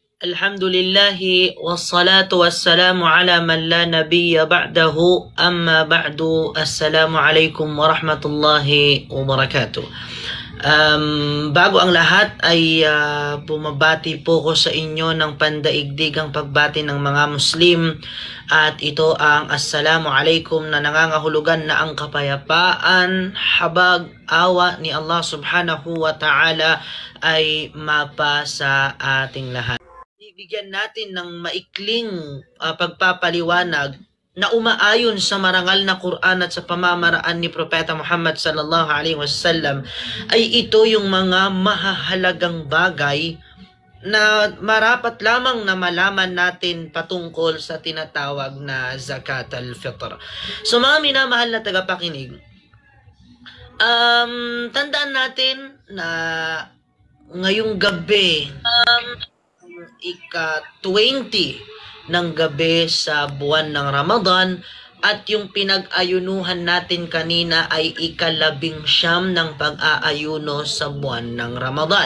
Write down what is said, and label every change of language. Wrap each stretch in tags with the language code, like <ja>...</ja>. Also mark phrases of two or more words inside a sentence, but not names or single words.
<ar>الحمد لله والصلاة والسلام على من لا نبي بعده أما بعد. السلام عليكم ورحمة الله وبركاته.</ar> <tl>Bago ang lahat ay bumabati po ko sa inyo ng pandaigdigang pagbati ng mga Muslim, at ito ang</tl> <ar>السلام عليكم</ar> <tl>na nangangahulugan na ang kapayapaan, habag, awa ni Allah</tl> <ar>سبحانه وتعالى</ar> <tl>ay mapa sa ating lahat. Ibigyan natin ng maikling pagpapaliwanag na umaayon sa marangal na Quran at sa pamamaraan ni Propeta Muhammad</tl> <ar>صلى الله عليه وسلم,</ar> <tl>ay ito yung mga mahahalagang bagay na marapat lamang na malaman natin patungkol sa tinatawag na</tl> <ar>زكاة الفطر.</ar> <tl>So mga minamahal na tagapakinig, tandaan natin na ngayong gabi, ika-20 ng gabi sa buwan ng Ramadan, at yung pinag-ayunuhan natin kanina ay ika-19 ng pag-aayuno sa buwan ng Ramadan.</tl>